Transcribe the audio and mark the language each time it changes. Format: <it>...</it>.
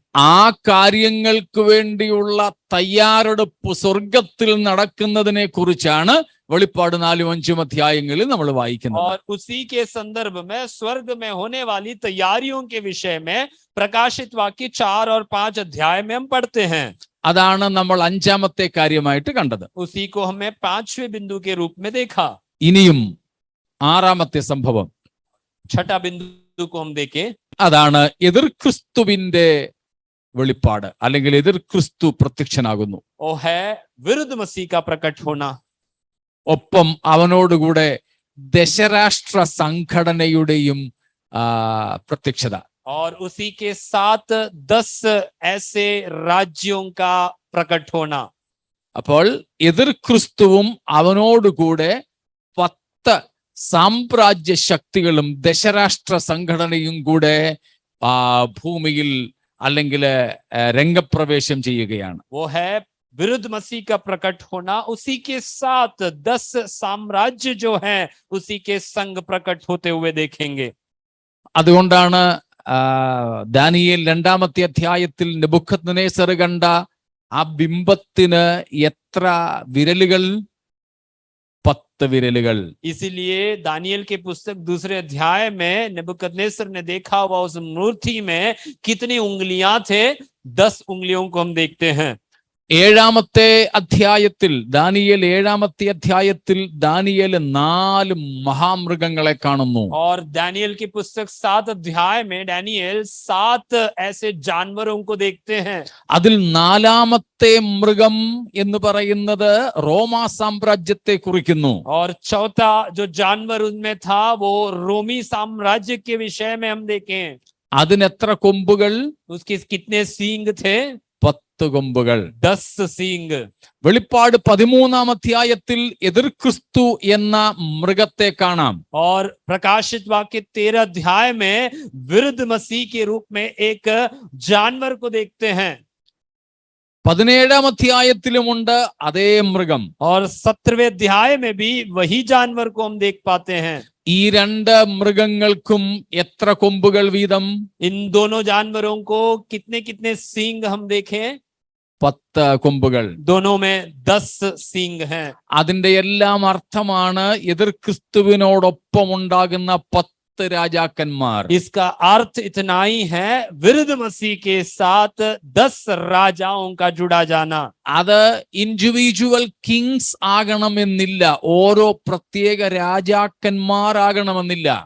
<ml>ആ കാര്യങ്ങൾക്ക് വേണ്ടിയുള്ള തയ്യാറെടുപ്പ് സ്വർഗത്തിൽ നടക്കുന്നതിനെ കുറിച്ചാണ് വെളിപ്പാട് 4-5 അധ്യായങ്ങളിൽ നമ്മൾ വായിക്കുന്നത്.</ml> <hi>और उसी के संदर्भ में स्वर्ग में होने वाली तैयारियों के विषय में प्रकाशित वाक्य 4 और 5 अध्याय में हम पढ़ते हैं.</hi> <ml>അതാണ് നമ്മൾ 5ാമത്തെ കാര്യമായിട്ട് കണ്ടത്.</ml> <hi>उसी को हमें 5वें बिंदु के रूप में देखा.</hi> <ml>ഇനിയും 6ാമത്തെ സംഭവം,</ml> <hi>6ठा बिंदु को हम देखें.</hi> <ml>അതാണ് എതിർ ക്രിസ്തുവിന്റെ വെളിപ്പാട്, അല്ലെങ്കിൽ എതിർ ക്രിസ്തു പ്രത്യക്ഷനാകുന്നു.</ml> <hi>वो है विरुद्ध मसीह का प्रकट होना.</hi> <ml>ഒപ്പം അവനോടുകൂടെ ദശരാഷ്ട്ര സംഘടനയുടെയും പ്രത്യക്ഷത.</ml> <hi>और उसी के साथ 10 ऐसे राज्यों का प्रकट होना.</hi> <ml>അപ്പോൾ എതിർ ക്രിസ്തുവും അവനോടുകൂടെ 10 സാമ്രാജ്യ ശക്തികളും ദശരാഷ്ട്ര സംഘടനയും കൂടെ ഭൂമിയിൽ അല്ലെങ്കിൽ രംഗപ്രവേശം ചെയ്യുകയാണ്.</ml> <hi>वो है विरुद्ध मसीह का प्रकट होना. उसी के साथ 10 साम्राज्य जो हैं उसी के संग प्रकट होते हुए देखेंगे.</hi> <ml>അതുകൊണ്ടാണ് ദാനിയേൽ 2ാമത്തെ അധ്യായത്തിൽ നെബൂഖദ്നേസർ കണ്ട ആ ബിംബത്തിന് എത്ര വിരലുകൾ? 10 വിരലുകൾ.</ml> <hi>इसीलिए दानियल के पुस्तक दूसरे अध्याय में नेबुकदनेस्सर ने देखा हुआ उस मूर्ति में कितनी उंगलियां थे, 10 उंगलियों को हम देखते हैं.</hi> <ml>7-ാമത്തെ അധ്യായത്തിൽ ദാനിയേൽ 7-ാമത്തെ അധ്യായത്തിൽ ദാനിയേൽ 4 മഹാമൃഗങ്ങളെ കാണുന്നു.</ml> <hi>और दानियल की पुस्तक 7 अध्याय में दानियल 7 ऐसे जानवरों को देखते हैं.</hi> <ml>അതിൽ 4-ാമത്തെ മൃഗം എന്ന് പറയുന്നത് റോമാ സാമ്രാജ്യത്തെ കുറിക്കുന്നു.</ml> <hi>और चौथा जो जानवर उनमें था वो रोमी साम्राज्य के विषय में हम देखें.</hi> <ml>അതിന് എത്ര കൊമ്പുകൾ?</ml> <hi>उसके कितने सींग थे?</hi> <ml>10 കൊമ്പുകൾ.</ml> <hi>10 सींग.</hi> <ml>വെളിപ്പാട് 13-ാം അധ്യായത്തിൽ എതിർ ക്രിസ്തു എന്ന മൃഗത്തെ കാണാം.</ml> <hi>और प्रकाशित वाक्य 13 अध्याय में विरुद्ध मसीह के रूप में एक जानवर को देखते हैं.</hi> <ml>17-ാം അധ്യായത്തിലുമുണ്ട് അതേ മൃഗം.</ml> <hi>और 17वें अध्याय में भी वही जानवर को हम देख पाते हैं.</hi> <ml>ഈ 2 മൃഗങ്ങൾക്കും എത്ര കൊമ്പുകൾ വീതം?</ml> <hi>इन दोनों जानवरों को कितने कितने सींग हम देखें?</hi> <ml>10 കൊമ്പുകൾ.</ml> <hi>दोनों में 10 सींग हैं.</hi> <ml>അതിന്റെ എല്ലാം അർത്ഥമാണ് എതിർ ക്രിസ്തുവിനോടൊപ്പം ഉണ്ടാകുന്ന 10 രാജാക്കന്മാർ.</ml> <hi>इसका अर्थ इतना ही है, विरुद्ध मसीह के साथ 10 राजाओं का जुड़ा जाना.</hi> <ml>അത്</ml> <en>individual kings</en> <ml>ആകണമെന്നില്ല, ഓരോ പ്രത്യേക രാജാക്കന്മാരാകണമെന്നില്ല.</ml>